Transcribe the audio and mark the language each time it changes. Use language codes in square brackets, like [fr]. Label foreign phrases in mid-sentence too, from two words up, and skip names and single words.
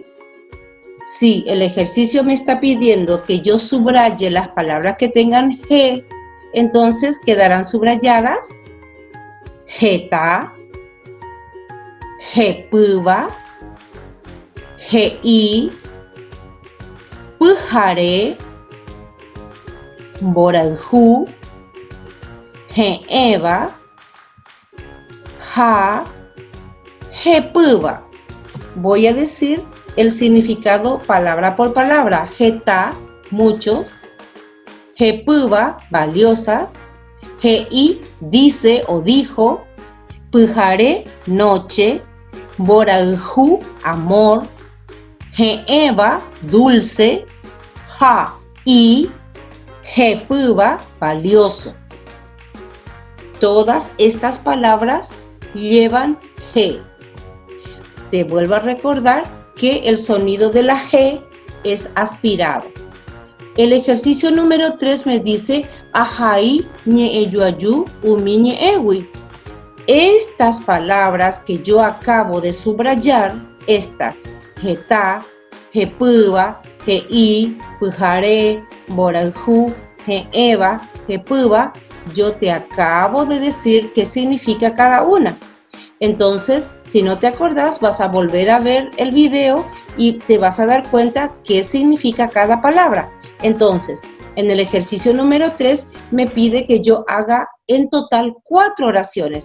[es] Si el ejercicio me está pidiendo que yo subraye las palabras que tengan G, entonces quedarán subrayadas [gn] heta, hepýva, he'i, pyhare, mborayhu, he'ẽva, ha, hepýva. [es] Voy a decir el significado palabra por palabra. Heta, mucho. Hepýva, valiosa. He'i, dice o dijo. Pyhare, noche. Mborayhu, amor. He'ẽva, dulce. Ha, y. Hepýva, valioso. Todas estas palabras llevan G. Te vuelvo a recordar que el sonido de la G es aspirado. El ejercicio número 3 me dice [gn] ajai ñe'ẽjuaju umi ñe'ẽgui. [es] Estas palabras que yo acabo de subrayar, esta [gn] heta, hepýva, he'i, pyhare, mborayhu, he'ẽva, hepýva, [es] yo te acabo de decir qué significa cada una. Entonces, si no te acordás, vas a volver a ver el video y te vas a dar cuenta qué significa cada palabra. Entonces, En el ejercicio número 3 me pide que yo haga en total 4 oraciones.